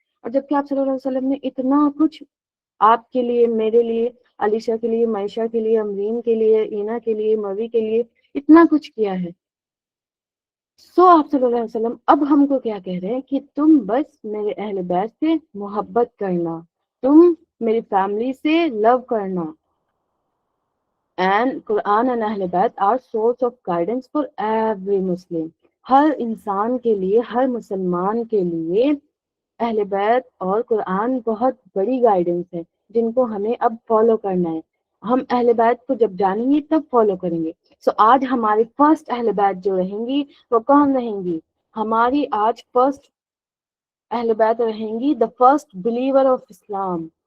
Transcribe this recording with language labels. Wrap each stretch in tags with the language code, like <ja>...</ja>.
<ur>اور جبکہ آپ صلی اللہ علیہ وسلم نے اتنا کچھ آپ کے لیے، میرے لیے، علیشا کے لیے، معیشہ کے لیے، امرین کے لیے، اینا کے لیے، موی کے لیے اتنا کچھ کیا ہے. سو آپ صلی اللہ علیہ وسلم اب ہم کو کیا کہہ رہے ہیں کہ تم بس میرے اہل بیت سے محبت کرنا، تم میری فیملی سے لو کرنا.</ur> <en>And Quran and Ahl Bayt are source of guidance for every Muslim.</en> <ur>ہر انسان کے لیے، ہر مسلمان کے لیے اہل بیت اور قرآن بہت بڑی گائیڈنس ہے جن کو ہمیں اب فالو کرنا ہے. ہم اہل بیت کو جب جانیں گے تب فالو کریں گے. سو آج ہماری فرسٹ اہل بیت جو رہیں گی وہ کون رہیں گی؟ ہماری آج فرسٹ اہل بیت رہیں گی</ur> <en>The first believer of Islam.</en>